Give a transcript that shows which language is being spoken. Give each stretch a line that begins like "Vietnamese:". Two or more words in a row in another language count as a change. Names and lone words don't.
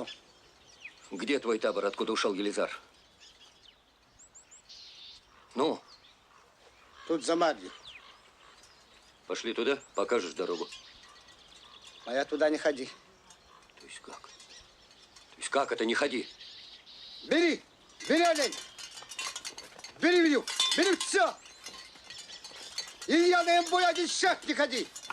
Russian: Где твой табор, откуда ушел Елизар? Ну? Тут за Мадью. Пошли туда, покажешь дорогу. А я туда не ходи. То есть как? То есть как это не ходи? Бери! Бери олень! Бери вью! Бери все! И я на имбой один шаг не ходи!